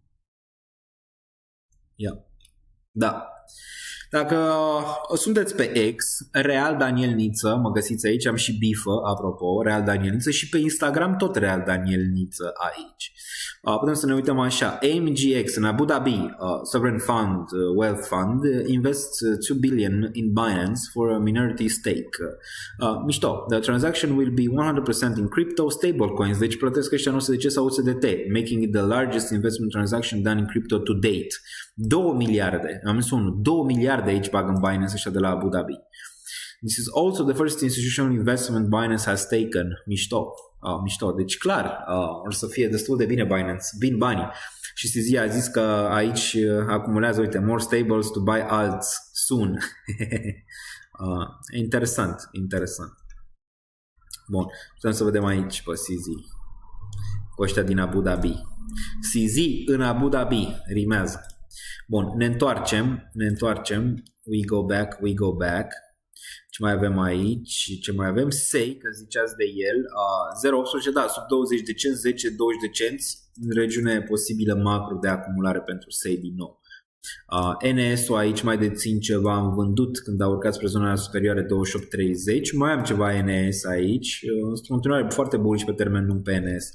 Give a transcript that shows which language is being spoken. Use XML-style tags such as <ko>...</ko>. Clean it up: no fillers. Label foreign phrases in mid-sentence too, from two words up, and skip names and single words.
<ro>Da. Dacă sunteți pe X, Real Daniel Niță, mă găsiți aici, am și bifă, apropo, Real Daniel Niță, și pe Instagram tot Real Daniel Niță aici. Putem să ne uităm așa,</ro> <en>AMGX în Abu Dhabi, Sovereign Fund, Wealth Fund, invests 2 billion in Binance for a minority stake. Mișto, the transaction will be 100% in crypto stablecoins,</en> <ro>deci plătesc ăștia USDC sau USDT,</ro> <en>making it the largest investment transaction done in crypto to date.</en> <ro>2 miliarde, am zis 2 miliarde aici bag în Binance ăștia de la Abu Dhabi.</ro> <en>This is also the first institutional investment Binance has taken.</en> <ro>Mișto. Deci clar, or să fie destul de bine Binance, vin banii. Și CZ a zis că aici acumulează, uite,</ro> <en>more stables to buy alts soon.</en> <ro>Interesant. Bun, putem să vedem aici pe CZ, cu ăștia din Abu Dhabi. CZ în Abu Dhabi, rimează. Bun, ne întoarcem,</ro> <en>we go back.</en> <ro>Ce mai avem aici? SEI, că ziceați de el, 0,18, da, sub 20 de cenți, 10-20 de cenți, în regiune posibilă macro de acumulare pentru SEI din nou. NS-ul aici mai dețin ceva, am vândut când a urcat spre zona superioare 28-30, mai am ceva NS aici, în continuare foarte bullish pe termen lung pe NS.</ro>